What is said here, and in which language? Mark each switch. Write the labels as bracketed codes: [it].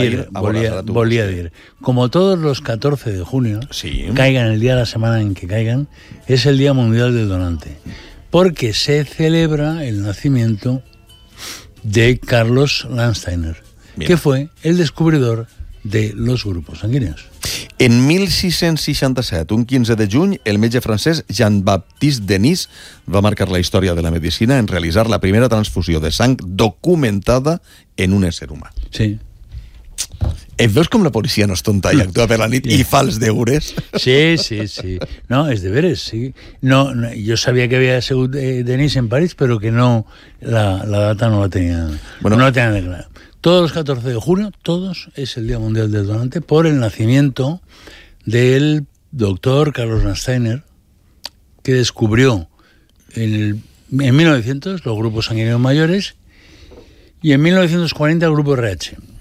[ca] Volia dir, [es] como todos los 14 de junio, sí. Caigan el día de la semana en que caigan, es el día mundial del donante. Porque se celebra el nacimiento de Carlos Landsteiner, mira, que fue el descubridor de los grupos sanguíneos. [ca] En 1667, un 15 de juny, el metge francès Jean-Baptiste Denis va marcar la història de la medicina en realitzar la primera transfusió de sang documentada en un ésser humà. Sí. Et veus com la policia no és tonta i actua per la nit i fa els deures? Sí. No, és de veres, sí. No, jo sabia que havia sigut Denis en París, però que no, la data no la tenia. Bueno, no la tenia de clar. [es] Todos los 14 de junio, todos, es el Día Mundial del Donante por el nacimiento del doctor Carlos Landsteiner, que descubrió en 1900 los grupos sanguíneos mayores y en 1940 el grupo RH.